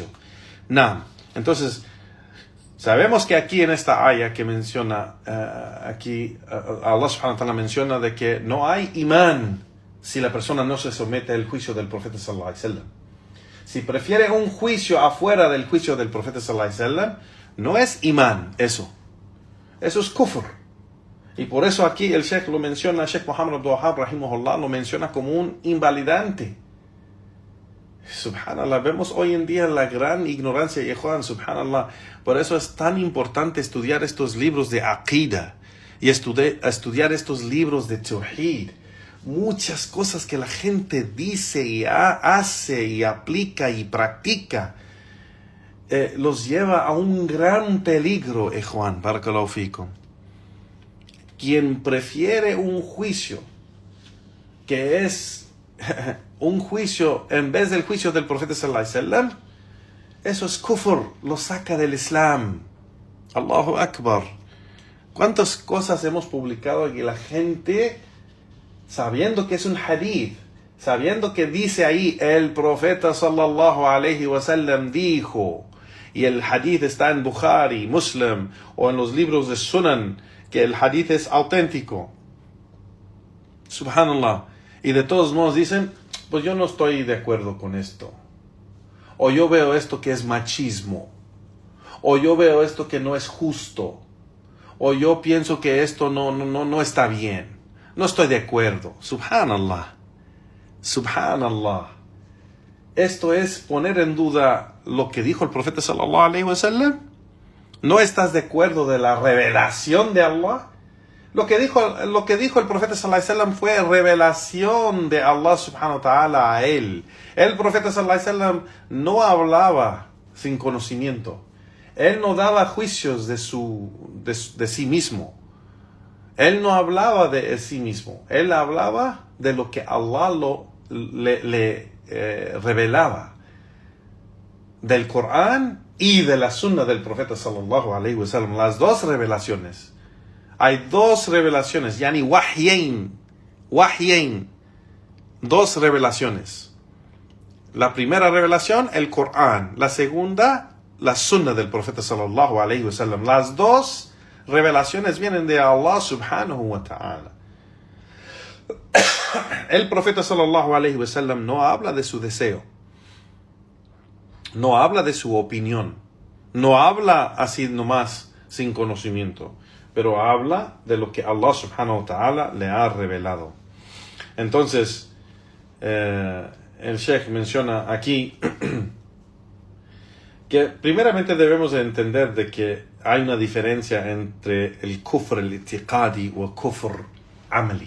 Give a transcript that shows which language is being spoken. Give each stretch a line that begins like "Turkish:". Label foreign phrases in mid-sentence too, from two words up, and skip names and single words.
Spanish: Entonces, sabemos que aquí en esta aya que menciona,
Arabic: الله سبحانه وتعالى
Spanish: menciona de que no hay imán si la persona no se somete al juicio del profeta
Arabic: صلى الله عليه وسلم.
Spanish: Si prefiere un juicio afuera del juicio del profeta
Arabic: صلى الله عليه وسلم,
Spanish: no es imán eso. Eso es kufr. Y por eso aquí el Sheikh lo menciona, Sheikh Muhammad Abdul Wahhab rahimahullah lo menciona como un invalidante. Subhanallah, vemos hoy en día la gran ignorancia, Yehuan, subhanallah. Por eso es tan importante estudiar estos libros de Aqida y estudiar estos libros de Tawhid. Muchas cosas que la gente dice y hace y aplica y practica los lleva a un gran peligro, Juan,
Arabic: بارك الله فيكم.
Spanish: Quien prefiere un juicio que es un juicio en vez del juicio del profeta
Arabic: صلى الله عليه وسلم,
Spanish: eso es kufr, lo saca del Islam.
Arabic: الله أكبر.
Spanish: ¿Cuántas cosas hemos publicado y la gente, sabiendo que es un hadith, sabiendo que dice ahí el profeta
Arabic: صلى الله عليه وسلم
Spanish: dijo, y el hadith está en Bukhari, Muslim o en los libros de Sunan, que el hadith es auténtico? Subhanallah. Y de todos modos dicen: pues yo no estoy de acuerdo con esto, o yo veo esto que es machismo, o yo veo esto que no es justo, o yo pienso que esto no está bien, no estoy de acuerdo.
Arabic: سبحان الله. سبحان الله.
Spanish: Esto es poner en duda lo que dijo el profeta
Arabic: صلى الله عليه وسلم.
Spanish: ¿No estás de acuerdo de la revelación de Allah? Lo que dijo el profeta
Arabic: صلى الله عليه وسلم
Spanish: fue revelación de
Arabic: الله سبحانه وتعالى
Spanish: a él. El profeta
Arabic: صلى الله عليه وسلم
Spanish: no hablaba sin conocimiento. Él no daba juicios de sí mismo. Él no hablaba de sí mismo. Él hablaba de lo que Allah le revelaba del Corán y de la Sunna del profeta
Arabic: صلى الله عليه وسلم.
Spanish: Las dos revelaciones. Hay dos revelaciones,
Arabic: يعني وحيين,
Spanish: dos revelaciones. La primera revelación, el Corán. La segunda, la Sunna del profeta
Arabic: صلى الله عليه وسلم.
Spanish: Las dos revelaciones vienen de
Arabic: الله سبحانه وتعالى.
Spanish: El profeta
Arabic: صلى الله عليه وسلم
Spanish: no habla de su deseo, no habla de su opinión, no habla así nomás sin conocimiento, pero habla de lo que
Arabic: الله سبحانه وتعالى
Spanish: le ha revelado. Entonces, el Sheikh menciona aquí que primeramente debemos de entender de que hay una diferencia entre el
Arabic: كفر الاعتقادي
Spanish: o el
Arabic: كفر عملي.